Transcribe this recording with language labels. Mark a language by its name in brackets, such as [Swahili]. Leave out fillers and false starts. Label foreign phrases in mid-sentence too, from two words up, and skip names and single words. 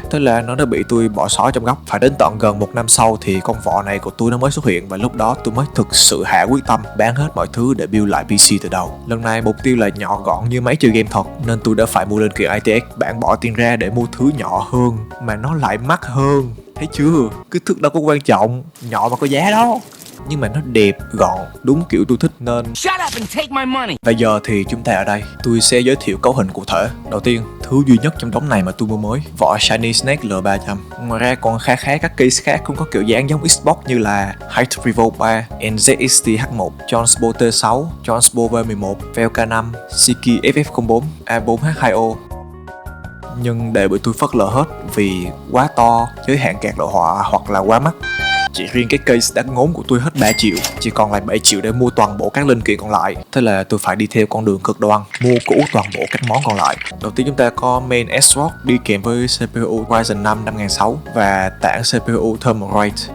[Vietnamese] Thế là nó đã bị tôi bỏ xó trong góc. Phải đến tận gần 1 năm sau thì con vỏ này của tôi nó mới xuất hiện, và lúc đó tôi mới thực sự hạ quyết tâm bán hết mọi thứ để build lại PC từ đầu. Lần này mục tiêu là nhỏ gọn như máy chơi game thật nên tôi đã phải mua lên kiện ITX. Bạn bỏ tiền ra để mua thứ nhỏ hơn mà nó lại mắc hơn. Thấy chưa? Kích thước đâu có quan trọng, nhỏ mà có giá đó. nhưng mà nó đẹp, gọn, đúng kiểu tôi thích nên... [English] Shut up and take my money. [Vietnamese] Và giờ thì chúng ta ở đây, tôi sẽ giới thiệu cấu hình cụ thể. Đầu tiên, thứ duy nhất trong đống này mà tôi mua mới, vỏ Shiny Snake L300. Ngoài ra còn khá các case khác cũng có kiểu dáng giống Xbox như là Hype Revolt 3, NZXT H1, Jonesbo T6, Jonesbo V11, Velka 5, Siki FF04, A4H2O. Nhưng để bị tôi phớt lờ hết vì quá to, giới hạn card đồ họa hoặc là quá mắc. Chỉ riêng cái case đáng ngốn của tôi hết 3 triệu, chỉ còn lại 7 triệu để mua toàn bộ các linh kiện còn lại. Thế là tôi phải đi theo con đường cực đoan, mua cũ toàn bộ các món còn lại. Đầu tiên chúng ta có main S-Rock đi kèm với CPU Ryzen 5 5600 và tản CPU Thermalright.